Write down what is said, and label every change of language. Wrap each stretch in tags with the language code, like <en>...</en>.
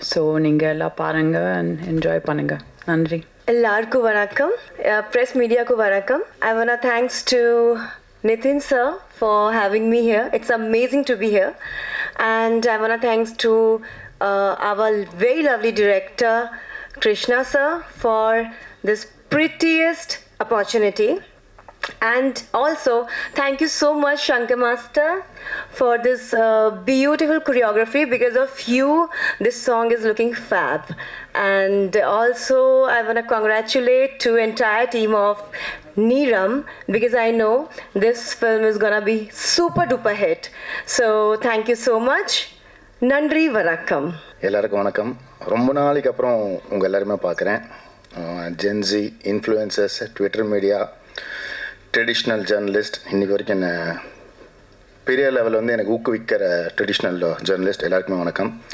<ta>So நீங்கள் எல்லாம் பாருங்கள் அண்ட் என்ஜாய் பண்ணுங்கள். நன்றி. எல்லாருக்கும் வணக்கம், ப்ரெஸ் மீடியாவுக்கு வணக்கம்.</ta> <en>I want to thanks to Nitin sir for having me here. It's amazing to be here. And I want to thanks to our very lovely director Krishna sir for this prettiest opportunity. And also thank you so much Shankar Master for this beautiful choreography. Because of you this song is looking fab. And also I want to congratulate to entire team of Neeram, because I know this film is gonna be super duper hit. So thank you so much.</en> <ta>நன்றி, வணக்கம். எல்லாருக்கும் வணக்கம். ரொம்ப நாளைக்கு அப்புறம் உங்கள் எல்லாருமே பார்க்குறேன். Gen Z influencers, Twitter media, traditional journalist, இன்றைக்கி வரைக்கும் என்ன பெரிய லெவலில் வந்து எனக்கு ஊக்குவிக்கிற ட்ரெடிஷ்னல் ஜேர்னலிஸ்ட் எல்லாருக்குமே வணக்கம்.</ta>